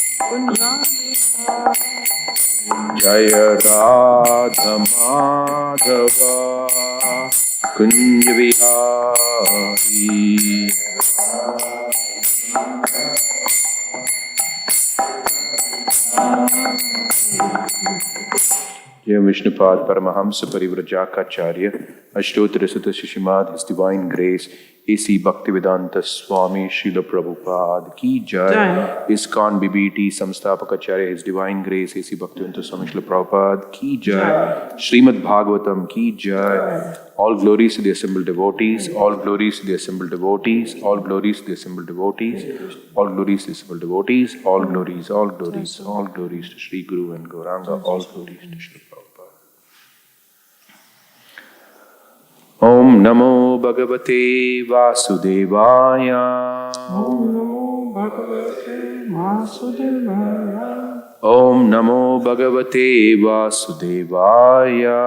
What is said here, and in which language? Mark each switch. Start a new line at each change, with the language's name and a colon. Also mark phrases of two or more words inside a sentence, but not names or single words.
Sanskrit: जय राधा माधव कुञ्ज विहारी. जय विष्णुपाद परमहंस परिव्राजक अष्टोत्तर शत श्रीमद्,
English: His Divine Grace, A.C.
Hindi: भक्तिवेदान्त स्वामी श्रील प्रभुपाद की जय.
Sanskrit: ISKCON BBT Samstapakacharya,
English: His Divine Grace, A.C.
Hindi: भक्तिवेदान्त स्वामी श्रील प्रभुपाद की जय. श्रीमद्भागवतम् की जय.
English: All glories to the assembled devotees, all glories to the assembled devotees, all glories to the assembled devotees, all glories to the assembled devotees, all glories to Sri Guru and Gauranga, all glories to Sri Prabhupada.
Sanskrit: ॐ नमो भगवते वासुदेवाय. ॐ नमो भगवते वासुदेवाय. ॐ नमो भगवते वासुदेवाय.